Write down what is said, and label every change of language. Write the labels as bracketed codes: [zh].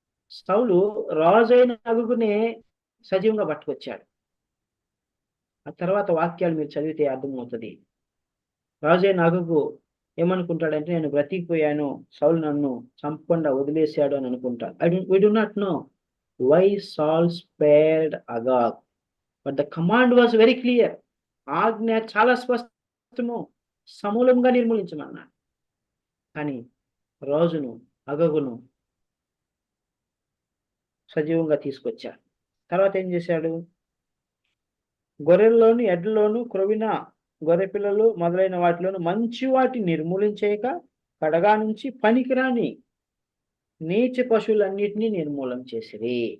[te] సౌలు రాజు అయిన అగగునే సజీవంగా పట్టుకొచ్చాడు. ఆ తర్వాత వాక్యాలు మీరు చదివితే అర్థమవుతుంది. రాజు అయిన అగగు ఏమనుకుంటాడంటే, నేను బ్రతికిపోయాను, సౌలు నన్ను చంపకుండా వదిలేశాడు అని అనుకుంటాడు. [en] we do not know why Saul spared Agag, but the command was very clear. [te] ఆజ్ఞ చాలా స్పష్టము, సమూలంగా నిర్మూలించమన్నాడు. కానీ రాజును అగగును సజీవంగా తీసుకొచ్చాడు. తర్వాత ఏం చేశాడు? గొర్రెల్లోను, ఎడ్లలోను, క్రొవిన గొర్రెపిల్లలు మొదలైన వాటిలోను మంచి వాటిని నిర్మూలించేయక కడగా నుంచి పనికిరాని నీచ పశువులన్నిటినీ నిర్మూలం చేసిరి.